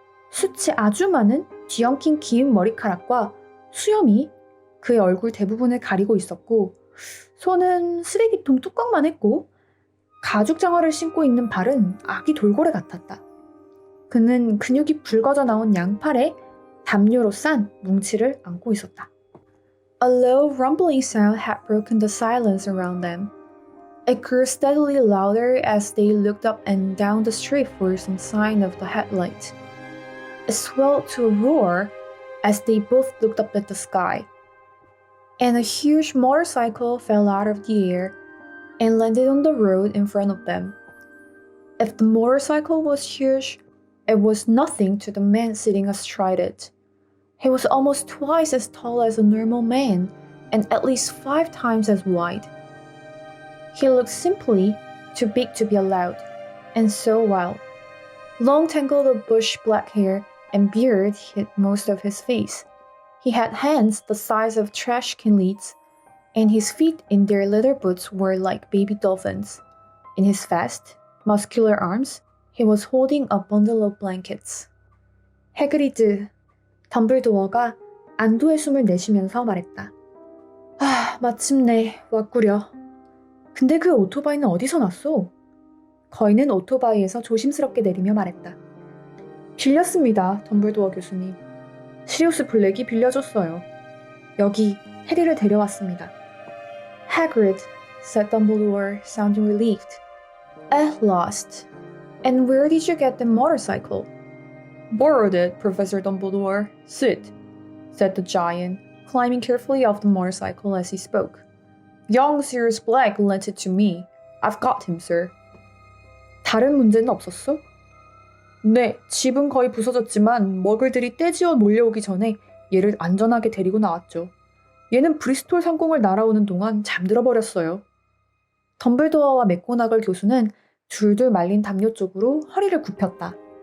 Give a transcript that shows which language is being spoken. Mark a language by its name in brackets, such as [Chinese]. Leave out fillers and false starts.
[Korean] 숱이 아주 많은 뒤엉킨 긴 머리카락과 수염이 그의 얼굴 대부분을 가리고 있었고 손은 쓰레기통 뚜껑만 했고 가죽 장화를 신고 있는 발은 아기 돌고래 같았다. 그는 근육이 붉어져 나온 양팔에 담요로 싼 뭉치를 안고 있었다. [English] A low rumbling sound had broken the silence around them. It grew steadily louder as they looked up and down the street for some sign of the headlight. It swelled to a roar as they both looked up at the sky. And a huge motorcycle fell out of the air and landed on the road in front of them. If the motorcycle was huge, it was nothing to the man sitting astride it. He was almost twice as tall as a normal man and at least 5 times as wide. He looked simply too big to be allowed, and so wild. Long tangled of bush black hair and beard hid most of his face. He had hands the size of trash can lids, and his feet in their leather boots were like baby dolphins. In his vast, muscular arms, he was holding a bundle of blankets. [Korean] 해그리드, 덤블도어가 안도의 숨을 내쉬면서 말했다. 마침내 왔구려. 근데 그 오토바이는 어디서 났소? 거인은 오토바이에서 조심스럽게 내리며 말했다. 빌렸습니다, 덤블도어 교수님. 시리우스 블랙이 빌려줬어요. 여기 해리를 데려왔습니다. [English] Hagrid, said Dumbledore, sounding relieved. At last. And where did you get the motorcycle? Borrowed it, Professor Dumbledore. Sit, said the giant, climbing carefully off the motorcycle as he spoke. Young Sirius Black lent it to me. I've got him, sir. [Korean] 다른 문제는 없었어? 네, 집은 거의 부서졌지만 머글들이 떼지어 몰려오기 전에 얘를 안전하게 데리고 나왔죠. 얘는 브리스톨 상공을 날아오는 동안 잠들어 버렸어요. 덤블도어와 맥고나걸 교수는 둘둘 말린 담요 쪽으로 허리를 굽혔다.